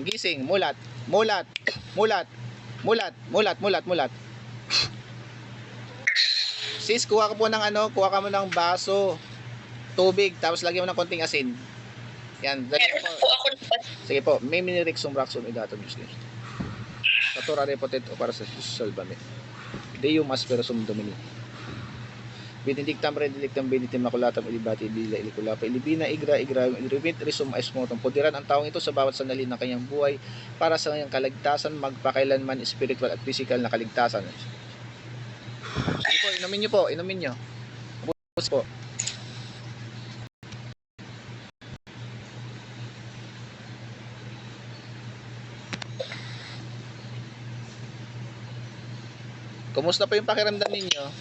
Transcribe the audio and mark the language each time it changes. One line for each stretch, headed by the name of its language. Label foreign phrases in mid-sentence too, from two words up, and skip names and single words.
Filipino: Gising. Mulat. Mulat. Mulat. Mulat. Mulat. Mulat. Mulat. Sis, kuha ka po ng kuha ka mo ng baso, tubig, tapos lagyan mo ng konting asin. Yan. Meron na po ako naman. Sige po, may minirexum raxum idatum Diyos Diyos.
Latin: Satura repotet
Filipino: o para sa Jesus salvame.
Latin: Deum asperosum domini. Benedictam redelictam benitim maculatam ilibati bila iliculapa ilibina igra iliribit risum esmotum.
Filipino: Pudiran ang taong ito sa bawat sandali ng kanyang buhay para sa kanyang kaligtasan, magpakailanman spiritual at physical na kaligtasan. Sige po, inumin nyo po, inumin nyo. Tapos po. Kumusta po yung pakiramdam ninyo?